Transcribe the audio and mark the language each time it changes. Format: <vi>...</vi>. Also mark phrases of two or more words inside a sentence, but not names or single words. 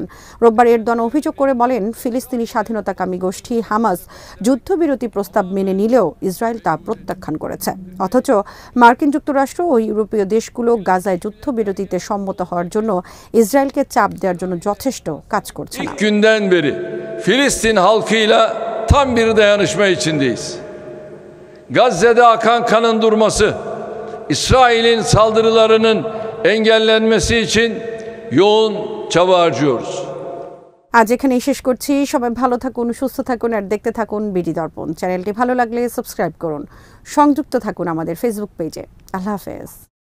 <bn>রোববার এরদোয়ান অভিযোগ করে বলেন, ফিলিস্তিনি স্বাধীনতাকামী গোষ্ঠী হামাস যুদ্ধবিরতি প্রস্তাব মেনে নিলেও ইসরায়েল তা প্রত্যাখ্যান করেছে। অথচ মার্কিন যুক্তরাষ্ট্র ও ইউরোপীয় দেশগুলো গাজায় যুদ্ধবিরতিতে সম্মত হওয়ার জন্য ইসরায়েলকে চাপ দেওয়ার জন্য যথেষ্ট কাজ করছে না।</bn> <tr>Günden beri Filistin halkıyla tam bir dayanışma içindeyiz. Gazze'de akan kanın durması, İsrail'in saldırılarının engellenmesi için yoğun çaba harcıyoruz.</tr> <bn>আজ এখানেই শেষ করছি। সবাই ভালো থাকুন, সুস্থ থাকুন আর দেখতে থাকুন বিডি দর্পণ। চ্যানেলটি ভালো লাগলে সাবস্ক্রাইব করুন। সংযুক্ত থাকুন আমাদের ফেসবুক পেজে। আল্লাহ হাফেজ।</bn>